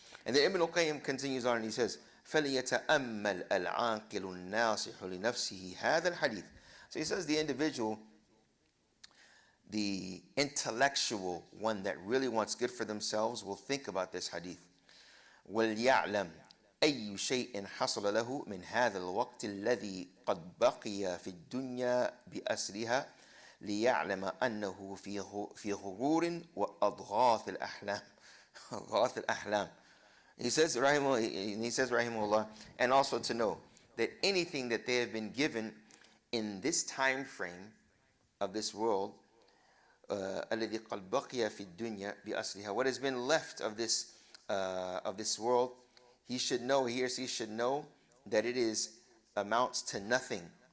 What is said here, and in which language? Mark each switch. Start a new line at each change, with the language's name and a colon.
English: And then Ibn al-Qayyim continues on and he says,
Arabic: فَلْيَتَأَمَّلْ الْعَاقِلُ النَّاصِحُ لِنَفْسِهِ هَذَا الْحَدِيث.
English: So he says the individual, the intellectual one that really wants good for themselves, will think about this hadith.
Arabic: وَلْيَعْلَمْ أي شيء حصل له من هذا الوقت الذي قد بقي في الدنيا بأسرها ليعلم أنه في غرور وأضغاث الأحلام. أضغاث الأحلام.
English: He says, rahimahullah, and also to know that anything that they have been given in this time frame of this world,
Arabic: الذي قد بقي في الدنيا بأسرها,
English: what has been left of this world, he or she should know that it amounts to nothing